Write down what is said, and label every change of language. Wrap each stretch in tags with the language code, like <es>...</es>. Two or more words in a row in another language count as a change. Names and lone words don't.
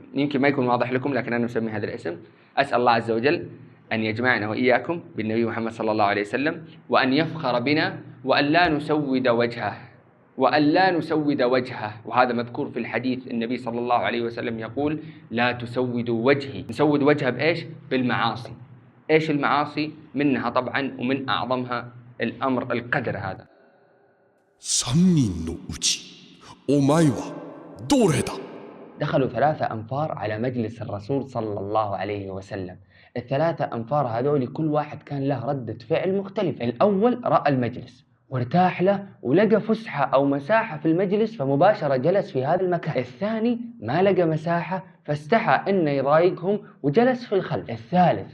<ar>يمكن ما يكون واضح لكم لكن أنا مسمي هذا الاسم. أسأل الله عز وجل أن يجمعنا وإياكم بالنبي محمد صلى الله عليه وسلم، وأن يفخر بنا، وأن لا نسود وجهه. وهذا مذكور في الحديث، النبي صلى الله عليه وسلم يقول لا تسودوا وجهي. نسود وجهه بإيش؟ بالمعاصي. إيش المعاصي؟ منها طبعا ومن أعظمها الأمر القدر هذا.</ar> <ja>3 人のうちお前はどれだ</ja> <ar>دخلوا 3 أنفار على مجلس الرسول صلى الله عليه وسلم. ال3 أنفار هذول كل واحد كان له ردة فعل مختلفة. الأول رأى المجلس وارتاح له ولقى فسحة أو مساحة في المجلس فمباشرة جلس في هذا المكان. الثاني ما لقى مساحة فاستحى إنه يضايقهم وجلس في الخلف.</ar>